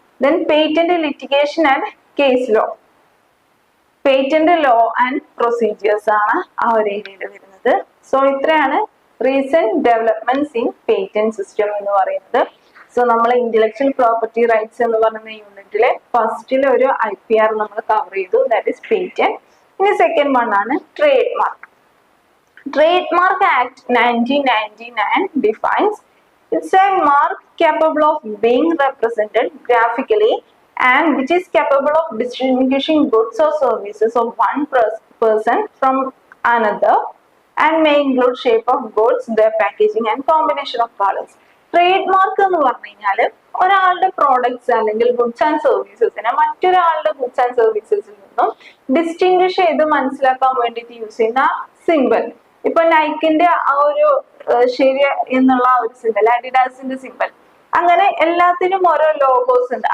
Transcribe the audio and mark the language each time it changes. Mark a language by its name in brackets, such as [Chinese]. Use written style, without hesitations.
[English] Then patent litigation and case law. [Malayalam] Patent law and procedures ആണ് ആ ഒരു ഏരിയയിൽ വരുന്നത്. സോ ഇത്രയാണ് recent developments in patent system എന്ന് പറയുന്നത്. സോ നമ്മൾ ഇന്റലക്ച്വൽ പ്രോപ്പർട്ടി റൈറ്റ്സ് എന്ന് പറയുന്ന യൂണിറ്റിലെ ഫസ്റ്റിലെ ഒരു IPR നമ്മൾ കവർ ചെയ്തു, [English] That is patent. [Malayalam] ഇനി സെക്കൻഡ് വൺ ആണ് trade mark. [English] Trademark act 1999 defines it's a mark capable of being represented graphically and which is capable of distinguishing goods or services of one person from another and may include shape of goods, their packaging and combination of colors. [Malayalam] Trade mark എന്ന് പറഞ്ഞു കഴിഞ്ഞാൽ ഒരാളുടെ products അല്ലെങ്കിൽ goods and സർവീസസിനെ മറ്റൊരാളുടെ goods and സർവീസസിൽ നിന്നും distinguish ചെയ്ത് മനസ്സിലാക്കാൻ വേണ്ടിയിട്ട് യൂസ് ചെയ്യുന്ന സിമ്പിൾ. ഇപ്പൊ നൈക്കിന്റെ ആ ഒരു ശരി എന്നുള്ള ആ ഒരു സിമ്പിൾ, അഡിഡാസിന്റെ സിമ്പിൾ, അങ്ങനെ എല്ലാത്തിനും ഓരോ ലോഗോസ് ഉണ്ട്.